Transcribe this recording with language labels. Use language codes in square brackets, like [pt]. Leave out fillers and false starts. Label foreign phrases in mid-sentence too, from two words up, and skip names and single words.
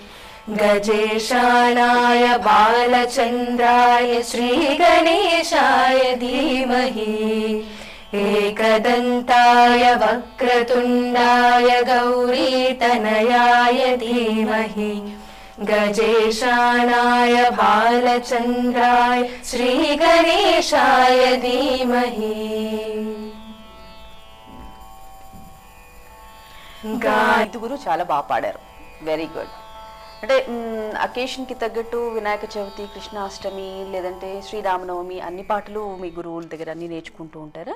[sa] गजेशानाय बालचन्द्राय श्रीगणेशाय धीमहि एकदन्ताय वक्रतुण्डाय गौरीतनयाय धीमहि गजेशानाय बालचन्द्राय श्रीगणेशाय धीमहि [te] ఐదుగురు చాలా బాగా పాడారు, [en] very good. [te] అంటే అకేషన్కి తగ్గట్టు వినాయక చవితి, కృష్ణాష్టమి లేదంటే శ్రీరామనవమి అన్ని పాటలు మీ గురువుల దగ్గర అన్ని నేర్చుకుంటూ ఉంటారా?